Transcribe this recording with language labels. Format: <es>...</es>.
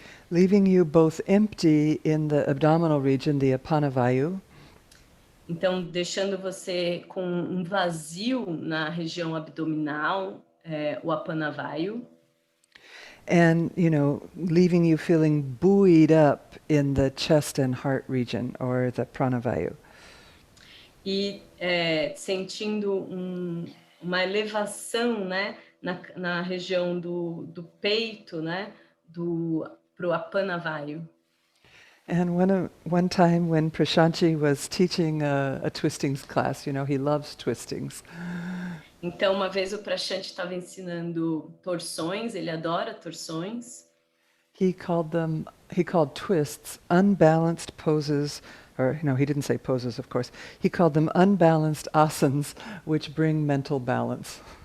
<en>Leaving you both empty in the abdominal region, the apanavayu,</en> <pt>Então, deixando você com um vazio na região abdominal, o apanavayu,</pt> <en>and leaving you feeling buoyed up in the chest and heart region, or the pranavayu.</en> <pt>E sentindo uma elevação, né, na região do peito, né, pro apanavayu.</pt> <en>And one time when Prashanti was teaching a twistings class, he loves twistings.</en> <pt>Então, uma vez o Prashanti estava ensinando torções, ele adora torções.</pt> <en>He called twists unbalanced poses, or he didn't say poses, of course. He called them unbalanced asanas, which bring mental balance.</en>